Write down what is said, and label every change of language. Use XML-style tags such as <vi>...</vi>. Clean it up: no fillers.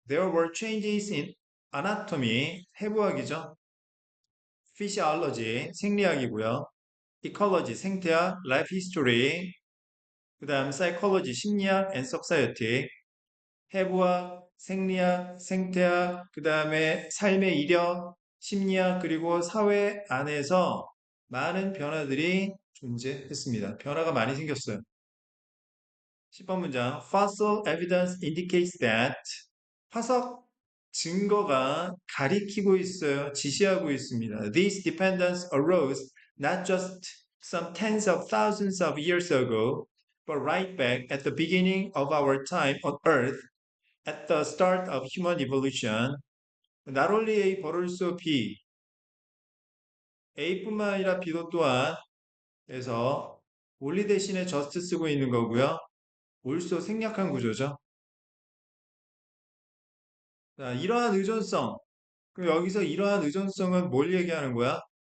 <en>There were changes in anatomy,</en> <ko>해부학이죠. physiology, 생리학이고요. ecology, 생태학,</ko> <en>life history,</en> <ko>그 다음 psychology, 심리학,</ko> <en>and society,</en> <ko>해부학, 생리학, 생태학, 그 다음에 삶의 이력, 심리학, 그리고 사회 안에서 많은 변화들이 존재했습니다. 변화가 많이 생겼어요. 10번 문장.</ko> <en>Fossil evidence indicates that</en> <ko>화석 증거가 가리키고 있어요. 지시하고 있습니다.</ko> <en>These dependence arose not just some tens of thousands of years ago, but right back at the beginning of our time on Earth, at the start of human evolution. Not only A, but also B.</en> <ko>A뿐만 아니라 B도 또한 그래서 only 대신에 just 쓰고 있는 거고요. also 생략한 구조죠. 자, 이러한 의존성. 그럼 여기서 이러한 의존성은 뭘 얘기하는 거야?</ko>